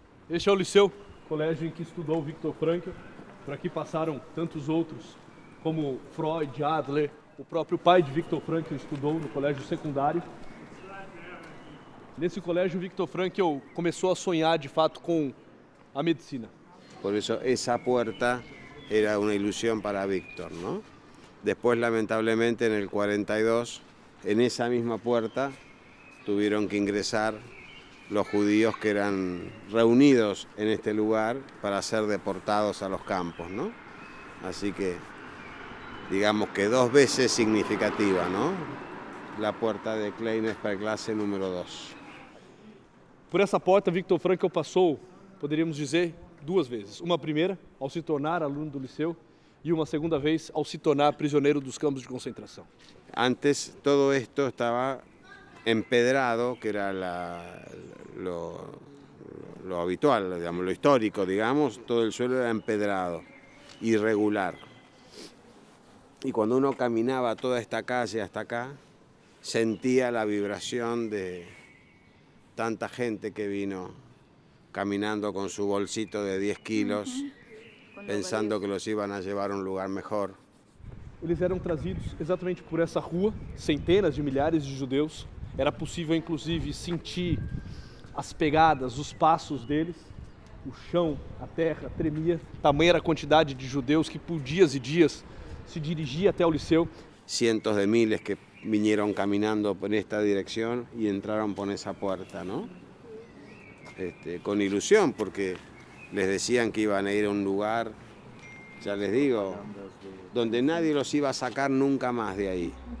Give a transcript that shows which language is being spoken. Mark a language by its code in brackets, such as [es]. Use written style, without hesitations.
[pt] Este é o Liceu, colégio em que estudou Viktor Frankl. Por aqui passaram tantos outros, como Freud, Adler. O próprio pai de Viktor Frankl estudou no colégio secundário. Nesse colégio, Viktor Frankl começou a sonhar de fato com a medicina. [es] Por eso esa puerta era una ilusión para Víctor, ¿no? Después, lamentablemente, en el 42, en esa misma puerta tuvieron que ingresar los judíos que eran reunidos en este lugar para ser deportados a los campos, ¿no? Así que, digamos que 2 veces significativa, ¿no? La puerta de Kleine-Sperrklasse número 2. [pt] Por essa porta, Viktor Frankl passou, poderíamos dizer, 2 vezes. Uma primeira, ao se tornar aluno do Liceu, e uma segunda vez, ao se tornar prisioneiro dos campos de concentração. [es] Antes, todo esto estaba empedrado, que era lo habitual, digamos, lo histórico, digamos, todo el suelo era empedrado, irregular. Y cuando uno caminaba toda esta calle hasta acá, sentía la vibración de tanta gente que vino caminando con su bolsito de 10 kilos, pensando que los iban a llevar a un lugar mejor. [pt] Eles eram trazidos exatamente por essa rua, centenas de milhares de judeus. Era possível, inclusive, sentir as pegadas, os passos deles. O chão, a terra tremia. Tamanha era a quantidade de judeus que por dias e dias se dirigia até o Liceu. [es] Cientos de miles que vinieron caminando por esta dirección y entraron por esa puerta, ¿no? Con ilusión, porque les decían que iban a ir a un lugar, ya les digo, donde nadie los iba a sacar nunca más de ahí.